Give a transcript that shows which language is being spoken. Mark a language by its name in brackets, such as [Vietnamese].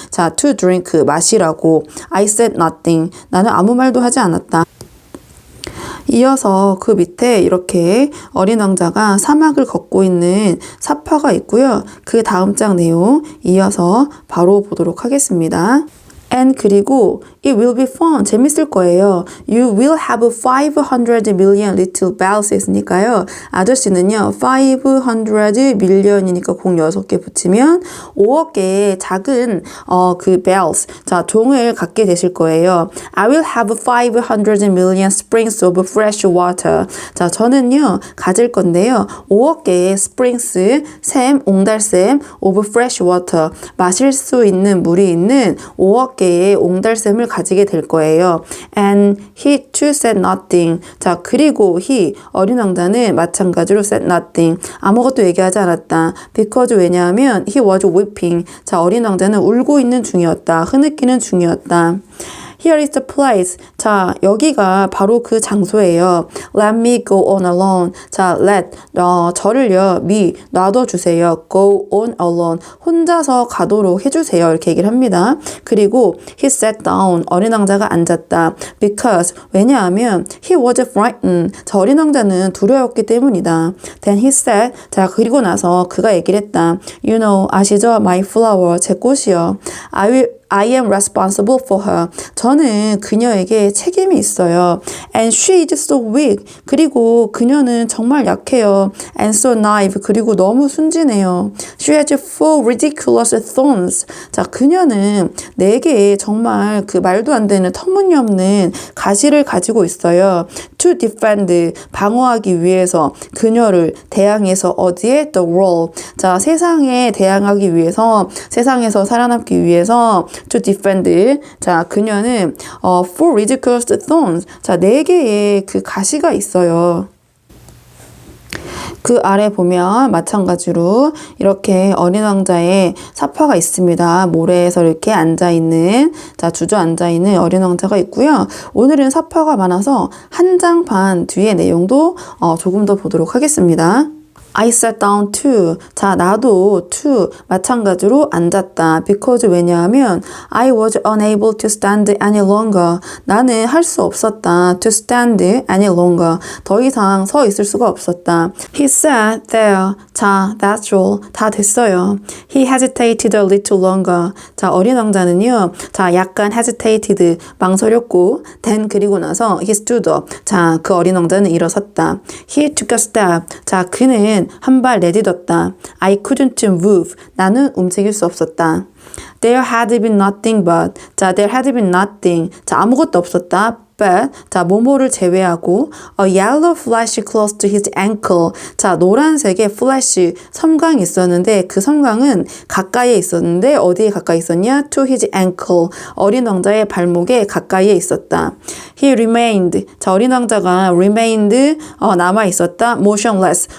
[Korean] 자, [English] to drink, [Korean] 마시라고. [English] I said nothing. [Korean] 나는 아무 말도 하지 않았다. 이어서 그 밑에 이렇게 어린 왕자가 사막을 걷고 있는 사파가 있고요. 그 다음 장 내용 이어서 바로 보도록 하겠습니다. [English] And 그리고 it will be fun. [Korean] 재밌을 거예요. [English] You will have 500 million little bells [Korean] 했으니까요. 아저씨는요. 500 million이니까 공 6개 붙이면 5억 개의 작은 그 bells. 자, 종을 갖게 되실 거예요. [English] I will have 500 million springs of fresh water. [Korean] 자, 저는요. 가질 건데요. 5억 개의 springs, 샘, 옹달샘 [English] of fresh water. [Korean] 마실 수 있는 물이 있는 5억 개의 옹달샘을 가지게 될 거예요. [English] And he too said nothing. [Korean] 자, 그리고 he, 어린 왕자는 마찬가지로 [English] said nothing. [Korean] 아무것도 얘기하지 않았다. [English] Because 왜냐하면 he was weeping. [Korean] 자, 어린 왕자는 울고 있는 중이었다. 흐느끼는 중이었다. [English] Here is the place. [Korean] 자, 여기가 바로 그 장소예요. [English] Let me go on alone. [Korean] 자, 저를요, me, 놔둬주세요. [English] Go on alone. [Korean] 혼자서 가도록 해주세요. 이렇게 얘기를 합니다. [English] 그리고 he sat down. [Korean] 어린 왕자가 앉았다. [English] Because, 왜냐하면 he was frightened. [Korean] 자, 어린 왕자는 두려웠기 때문이다. [English] Then he said, [Korean] 자, 그리고 나서 그가 얘기를 했다. [English] You know, [Korean] 아시죠? [English] My flower, [Korean] 제 꽃이요. [English] I am responsible for her. [Korean] 저는 그녀에게 책임이 있어요. [English] And she is so weak. [Korean] 그리고 그녀는 정말 약해요. [English] And so naive. [Korean] 그리고 너무 순진해요. [English] She has four ridiculous thorns. [Korean] 자, 그녀는 4개의 정말 그 말도 안 되는 터무니없는 가시를 가지고 있어요. [English] To defend. [Korean] 방어하기 위해서 그녀를 대항해서 어디에? [English] The world. [Korean] 자, 세상에 대항하기 위해서, 세상에서 살아남기 위해서 [English] to defend. [Korean] 자, 그녀는 [English] four ridiculous thorns. [Korean] 자, 4개의 그 가시가 있어요. 그 아래 보면 마찬가지로 이렇게 어린 왕자의 사파가 있습니다. 모래에서 이렇게 앉아있는, 자, 주저앉아있는 어린 왕자가 있고요. 오늘은 사파가 많아서 한 장 반 뒤의 내용도 조금 더 보도록 하겠습니다. [English] I sat down too. [Korean] 자, 나도 too 마찬가지로 앉았다. [English] because 왜냐하면 I was unable to stand any longer. [Korean] 나는 할 수 없었다. [English] to stand any longer. [Korean] 더 이상 서 있을 수가 없었다. [English] He sat there. 자, that's all. [Korean] 다 됐어요. [English] He hesitated a little longer. [Korean] 자, 어린 왕자는요. 자, 약간 hesitated, 망설였고 then 그리고 나서 he stood up. 자, 그 어린 왕자는 일어섰다. [English] He took a step. [Korean] 자, 그는 한 발 내딛었다. [English] I couldn't move. [Korean] 나는 움직일 수 없었다. [English] There had been nothing but. 자, there had been nothing. [Korean] 자, 아무것도 없었다. [English] But, [Korean] 자, 뭐뭐를 제외하고 [English] a yellow flash close to his ankle. [Korean] 자, 노란색의 flash, 섬광이 있었는데 그 섬광은 가까이에 있었는데 어디에 가까이 있었냐? [English] To his ankle. [Korean] 어린 왕자의 발목에 가까이에 있었다. [English] He remained. [Korean] 자, 어린 왕자가 remained, 남아 있었다. [English] motionless.